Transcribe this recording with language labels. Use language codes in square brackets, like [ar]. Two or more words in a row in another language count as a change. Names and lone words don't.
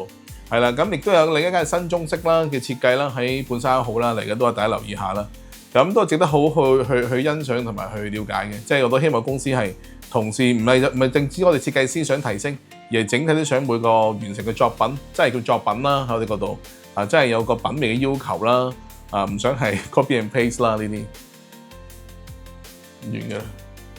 [yue] 係啦，咁亦都有另一間新中式啦嘅設計啦，喺半山1號啦，嚟緊都係大家留意下啦。咁都係值得好去欣賞同埋去了解嘅，即係我都希望公司係同時唔係淨止我哋設計師想提升，而係整體都想每個完成嘅作品，即係叫作品啦喺我哋嗰度啊，即係有個品味嘅要求啦，啊唔想係 [en] copy and paste [yue] 啦呢啲完嘅。